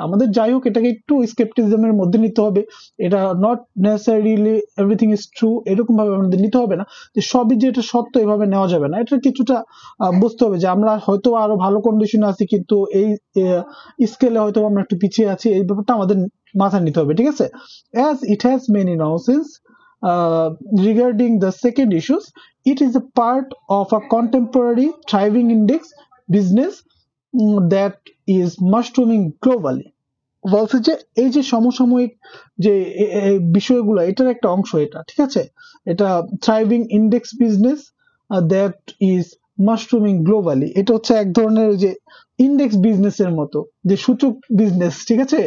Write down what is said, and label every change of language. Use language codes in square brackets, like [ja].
[bn] আমাদের যাই হোক এটাকে একটু স্কেপটিজমের মধ্যে নিতে হবে। এটা [en] not necessarily everything is true [bn] এরকম ভাবে আমাদের নিতে হবে না, যে সবই যে এটা সত্য এভাবে নেওয়া যাবে না। এটা কিছুটা বুঝতে হবে যে আমরা হয়তো আরো ভালো কন্ডিশনে আছি, কিন্তু এই স্কেলে হয়তো আমরা একটু পিছিয়ে আছি, এই ব্যাপারটা আমাদের মাথায় নিতে হবে, ঠিক আছে? [en] As it has many nonsense regarding the second issues, it is a part of a contemporary thriving index business that is mushrooming globally. [bn] বলছে যে এই যে সমসাময়িক যে বিষয়গুলো, এটার একটা অংশ এটা, ঠিক আছে? এটা [en] thriving index business that is mushrooming globally, [bn] এটা হচ্ছে এক ধরনের যে ইন্ডেক্স বিজনেসের মতো, যে সূচক বিজনেস, ঠিক আছে?